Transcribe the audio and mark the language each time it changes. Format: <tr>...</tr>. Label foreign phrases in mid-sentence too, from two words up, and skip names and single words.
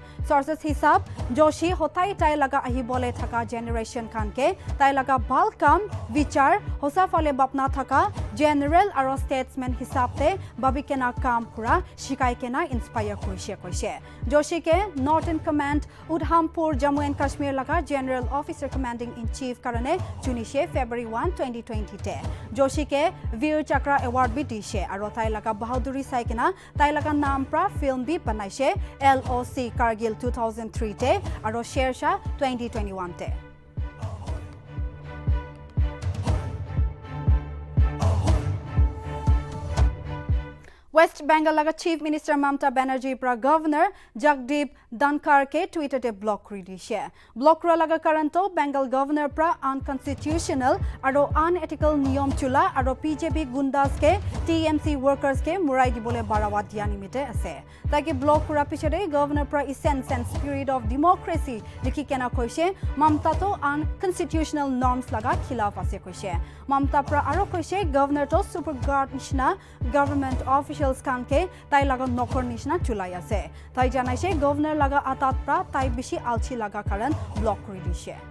<nag>Sources hisab Joshi hotai tai laga ahi bole thaka generation khan ke tai laga bal kam vichar hosa fale bapna thaka general aro statesman hisab te babi kena kam kura shikai kena inspire huise koise. Joshi ke Northern Command Udhampur Jammu and Kashmir laga</nag> <en>General Officer Commanding in Chief</en> <nag>karone chunishe February 1, 2020 te. Joshi ke Veer Chakra Award bi dishe aro tai laga bahaduri saikena tai laga naam pra film bi banaise LOC Kargil 2003 te aro Shersha 2021 te. West Bengal laga</nag> <en>Chief Minister</en> <nag>Mamata Banerjee pra Governor Jagdeep Dhankar ke Twitter te block kuri dishe. Block ra laga karanto Bengal Governor pra unconstitutional aro unethical niyom chula aro PJP gundas ke TMC workers ke murai dibole barawa dia nimite ase. Taki block kura pichore Governor pra</nag> <en>essence and spirit of democracy</en> <nag>likhi kena koise Mamata to</nag> <en>unconstitutional norms</en> <nag>laga khilaf ase koise. Mamata pra aro koise Governor to</nag> <en>super guard</en> <nag>nishna</nag> <en>government official</en> <nag>khan ke tai laga nokor nishna chulai ase. Tai janaise Governor laga atat pra tai bishi alchi laga karan block kuri dishe.</nag>